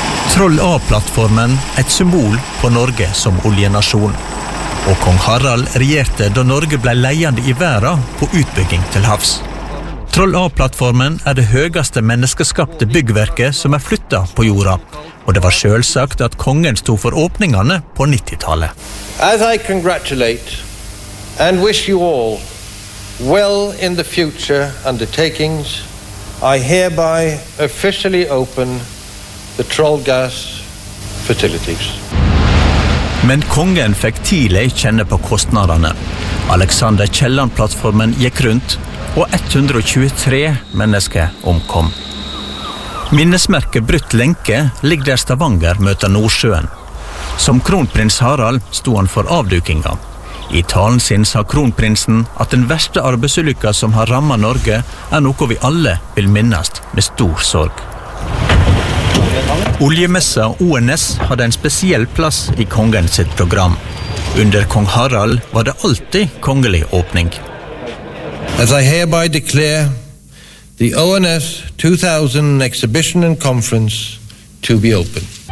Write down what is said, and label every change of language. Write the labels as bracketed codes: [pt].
[no] Troll A-plattformen, et symbol på Norge som oljenasjon. Og kong Harald regjerte da Norge ble leiende i verden på utbygging til havs. Troll A-plattformen er det høyeste menneskeskapte byggverket som er flyttet på jorda, og det var selvsagt at kongen stod for åpningene på 90-tallet. [en] As I congratulate and wish you all well in the future undertakings, I hereby officially open the Trollgas facilities. [no] Men kongen fikk tidlig kjenne på kostnadene. Alexander Kielland-plattformen gikk rundt, og 123 mennesker omkom. Minnesmerket Brutt Lenke ligger der Stavanger møter Nordsjøen. Som kronprins Harald stod han for avdukingen. I talen sin sa kronprinsen at den verste arbeidsulykka som har rammet Norge er noe vi alle vil minnes med stor sorg. Oljemessa ONS hadde en spesiell plass i kongens program. Under kong Harald var det alltid kongelig åpning. [en] As I hereby declare the ONS 2000 exhibition and conference to be open.